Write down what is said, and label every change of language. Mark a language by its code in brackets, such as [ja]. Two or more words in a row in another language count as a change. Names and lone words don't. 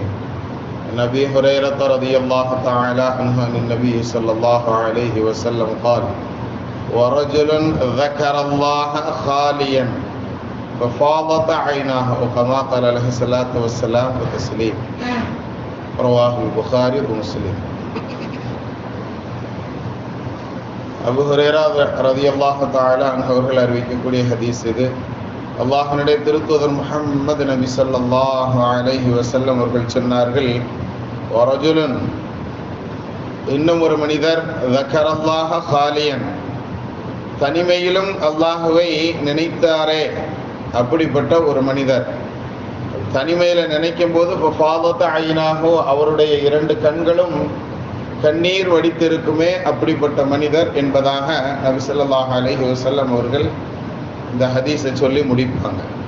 [ar] عن أبي هريرة رضي الله تعالى عنه عن النبي صلى الله عليه وسلم قال: ورجل ذكر الله خاليا ففاضت عيناه كما قال عليه الصلاة والسلام وتسليم. رواه البخاري ومسلم. [ta] அபூ ஹுரைரா [ar] رضي الله تعالى عنه [ta] அவர்கள் அறிவிக்கக்கூடிய ஹதீஸ் இது. அல்லாஹ்வுடைய திருத்தூதர் முஹம்மது நபி [ar] صلى الله عليه وسلم [ta] அவர்கள் சொன்னார்கள், வரஜுலுன், இன்னும் ஒரு மனிதர், [ar] ذكر الله خاليا, [ta] தனிமையிலும் அல்லாஹ்வை நினைத்தாரே, அப்படிப்பட்ட ஒரு மனிதர். தனிமையில நினைக்கும் போது [ar] ففاضت عيناه, [ta] அவருடைய இரண்டு கண்களும் கண்ணீர் வடித்திருக்குமே, அப்படிப்பட்ட மனிதர் என்பதாக நபி [ar] صلى الله عليه وسلم [ta] அவர்கள் இந்த ஹதீஸை சொல்லி முடிப்பாங்க.